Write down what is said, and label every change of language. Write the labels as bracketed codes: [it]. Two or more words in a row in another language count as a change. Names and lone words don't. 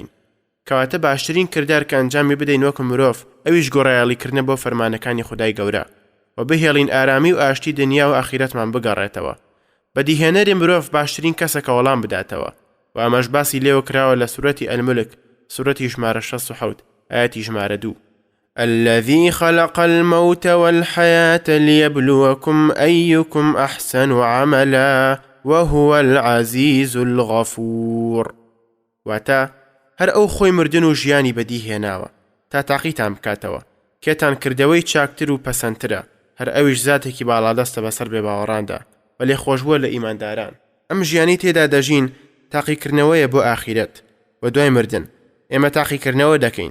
[ckb] کەواتە باشترین کردار کە ئەنجامی بدەین وەکو مرۆڤ ئەویش گۆڕایاڵیکردنە بۆ فەرمانەکانی خدای گەورە و بهێڵین ئارامی و ئاشتی دنیا و ئاخیرەتمان بگەڕێتەوە. بەدیهێنەری مرۆڤ باشترین کەسەکە وەڵام بداتەوە و ئەمەش باسی لێوە کراوە لە سورەتی ئەلمولک سورەتی ژمارە 67 ئاەتی ژمارە 2. [ar] الذي خلق الموت والحياة ليبلوكم أيكم أحسن عملا وهو العزيز الغفور. [ckb] واتا هەر ئەو خۆی مردن و ژیانی بەدیهێناوە تا تاقیتان بکاتەوە، کێتان کردەوەی چاکتر و پەسەندترە، هەر ئەویش زاتێکی باڵادەستە بەسەر بێباوەڕاندا و لێخۆشبووە لە ئیمانداران. ئەم ژیانی تێدا دەژین تاقیکردنەوەیە بۆ ئاخیرەت و دوای مردن ئێمە تاقیکردنەوە دەکەین.